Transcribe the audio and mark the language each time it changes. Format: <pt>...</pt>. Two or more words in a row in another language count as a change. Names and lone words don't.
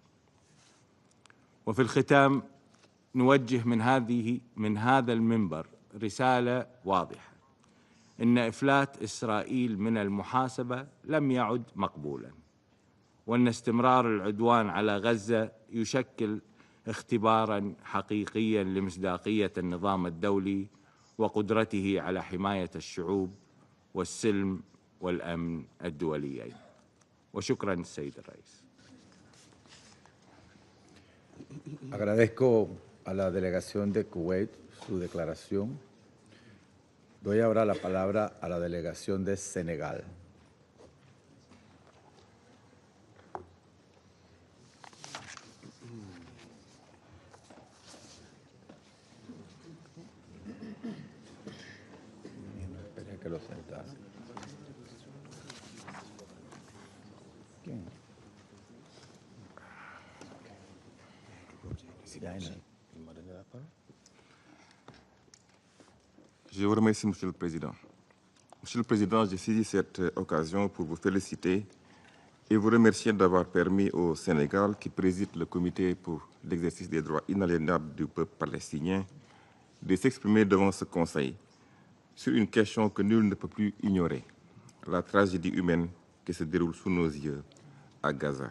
<ar>وفي الختام نوجه من هذا المنبر رسالة واضحة: إن إفلات إسرائيل من المحاسبة لم يعد مقبولاً، وأن استمرار العدوان على غزة يشكل اختباراً حقيقياً لمصداقية النظام الدولي وقدرته على حماية الشعوب والسلم والأمن الدوليين. وشكراً السيد الرئيس.</ar> <es>Agradezco a la delegación de Kuwait su declaración. Doy ahora la palabra a la delegación de Senegal. Esperé que lo sentase. ¿Quién?</es> <fr>Je vous remercie, Monsieur le Président. Monsieur le Président, je saisis cette occasion pour vous féliciter et vous remercier d'avoir permis au Sénégal, qui préside le Comité pour l'exercice des droits inaliénables du peuple palestinien, de s'exprimer devant ce Conseil sur une question que nul ne peut plus ignorer, la tragédie humaine qui se déroule sous nos yeux à Gaza.</fr>